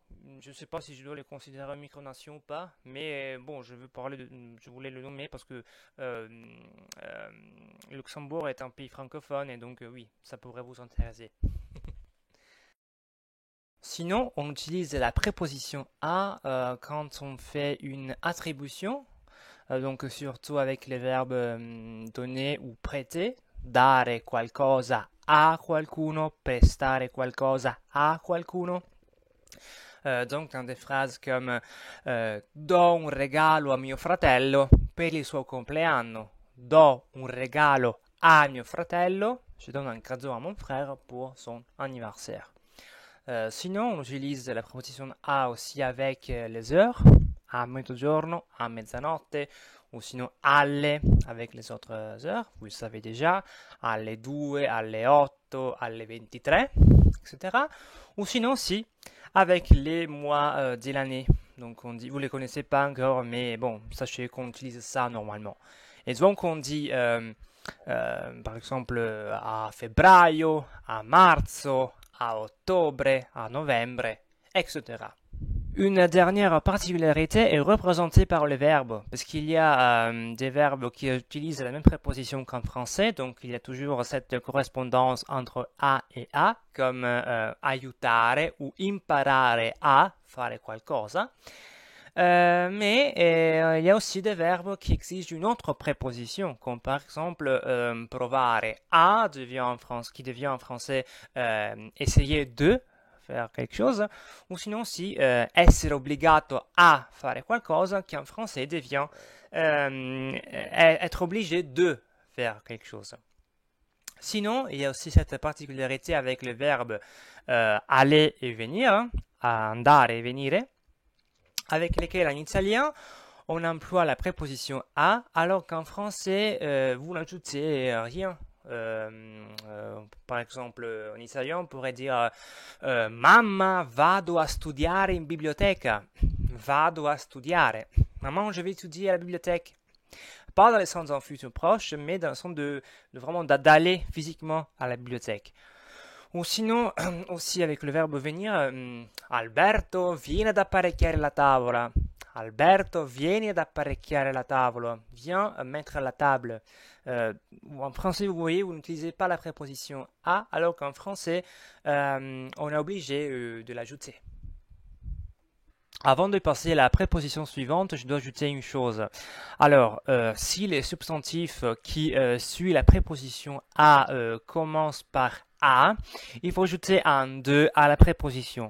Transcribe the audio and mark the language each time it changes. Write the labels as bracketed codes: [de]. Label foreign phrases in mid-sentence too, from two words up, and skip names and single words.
[fr] Je ne sais pas si je dois le considérer une micronation ou pas, mais bon, je voulais le nommer parce que Luxembourg est un pays francophone et donc oui, ça pourrait vous intéresser. Sinon, on utilise la préposition à quand on fait une attribution, donc surtout avec les verbes donner ou prêter, [it] dare qualcosa a qualcuno, prestare qualcosa a qualcuno. [fr] Donc dans des phrases comme [it] do un regalo a mio fratello per il suo compleanno, do un regalo a mio fratello, [fr] je donne un cadeau à mon frère pour son anniversaire. Sinon, on utilise la préposition a aussi avec les heures, [it] a mezzogiorno, a mezzanotte, [fr] ou sinon alle avec les autres heures, vous le savez déjà, [it] alle 2, alle 8, alle 23, etc. [fr] Ou sinon aussi avec les mois de l'année. Donc on dit, vous ne les connaissez pas encore, mais bon, sachez qu'on utilise ça normalement. Et donc on dit, par exemple, [it] a febbraio, a marzo, a ottobre, a novembre, etc. [fr] Une dernière particularité est représentée par le verbe, parce qu'il y a des verbes qui utilisent la même préposition qu'en français, donc il y a toujours cette correspondance entre a et a, comme aiutare ou [it] imparare a fare qualcosa. [fr] Mais il y a aussi des verbes qui exigent une autre préposition, comme par exemple [it] provare a [fr] qui devient en français essayer de faire quelque chose, ou sinon aussi [it] essere obbligato a fare qualcosa, [fr] qui en français devient être obligé de faire quelque chose. Sinon, il y a aussi cette particularité avec le verbe aller et venir, [it] andare e venire, [fr] avec lesquels en italien, on emploie la préposition a, alors qu'en français, vous n'ajoutez rien. Par exemple, en italien, on pourrait dire [it] Mamma, vado a studiare in biblioteca. Vado a studiare. [fr] Maman, je vais étudier à la bibliothèque. Pas dans le sens d'un futur proche, mais dans le sens de vraiment d'aller physiquement à la bibliothèque. Ou sinon, aussi avec le verbe venir, [it] Alberto, vieni ad apparecchiare la tavola. Alberto, vieni ad apparecchiare la tavola. [fr] Viens mettre la table. En français, vous voyez, vous n'utilisez pas la préposition à, alors qu'en français, on est obligé de l'ajouter. Avant de passer à la préposition suivante, je dois ajouter une chose. Alors, si les substantifs qui suivent la préposition à commencent par a, il faut ajouter un de à la préposition.